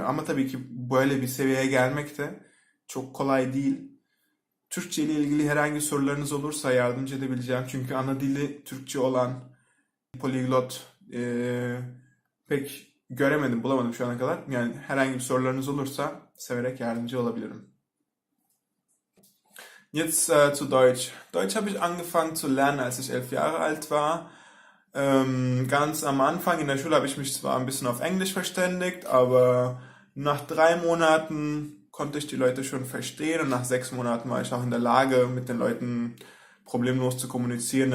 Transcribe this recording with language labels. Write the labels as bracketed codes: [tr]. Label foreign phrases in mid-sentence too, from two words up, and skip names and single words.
[tr] Ama tabii ki böyle bir seviyeye gelmek de çok kolay değil. Türkçe ile ilgili herhangi sorularınız olursa yardımcı edebileceğim. Çünkü ana dili Türkçe olan poliglot pek göremedim, bulamadım şu ana kadar. Yani herhangi bir sorularınız olursa severek yardımcı olabilirim. [de] Jetzt zu Deutsch. Deutsch habe ich angefangen zu lernen, als ich 11 Jahre alt war. Ganz am Anfang in der Schule habe ich mich zwar ein bisschen auf Englisch verständigt, aber nach 3 Monaten konnte ich die Leute schon verstehen, und nach 6 Monaten war ich auch in der Lage, mit den Leuten problemlos zu kommunizieren.